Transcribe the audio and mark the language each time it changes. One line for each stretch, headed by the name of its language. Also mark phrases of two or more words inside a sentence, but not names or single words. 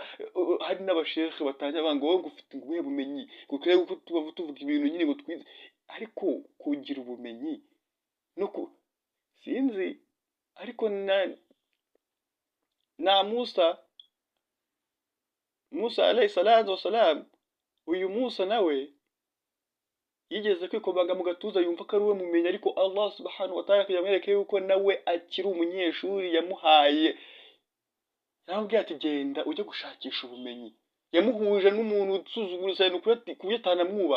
Kinyarwanda: Hari n'abashekhe batangira banga wowe ngo ufite ubuhe bumenyi, kuko tuvuga ibintu nyine ngo twize, ariko kugira ubumenyi no sinzi. Ariko na Musa
Arabic: عليه الصلاة والسلام,
Kinyarwanda: uyu Musa nawe yigeze kwikobaga mu gatuza yumva ko ari we mumenyi, ariko Allah
Arabic: سبحانه وتعالى
Kinyarwanda: yamwereka yuko nawe akiri umunyeshuri, yaramubwiye ati genda ujye gushakisha ubumenyi. Yamuhuje n'umuntu usuzugura cyane kuburyo atanamwubaha.